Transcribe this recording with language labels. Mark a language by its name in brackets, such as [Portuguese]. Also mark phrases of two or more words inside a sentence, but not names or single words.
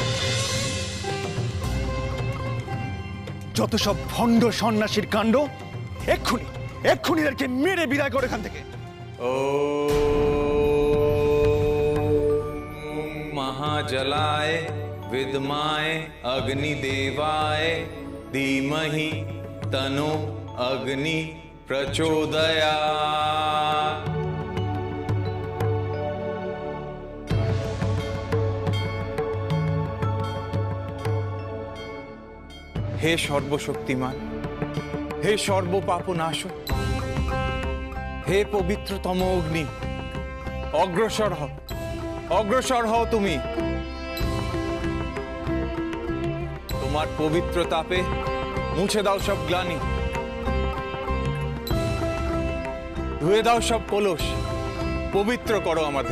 [Bangla] যত সব ভণ্ড সন্ন্যাসীর কাণ্ড, এক্ষুনি এক্ষুনি এদেরকে মেরে বিদায় করে এখান থেকে। [Sanskrit] ॐ महाजलाय विद्माय अग्निदेवाय धीमहि तनो अग्नि प्रचोदयात्। [Bangla] हे সর্বশক্তিমান, হে সর্বপাপনাশক, হে পবিত্রতম অগ্নি, অগ্রসর হও তুমি। তোমার পবিত্র তাপে মুছে দাও সব গ্লানি, ধুয়ে দাও সব কলস, পবিত্র করো আমাদের।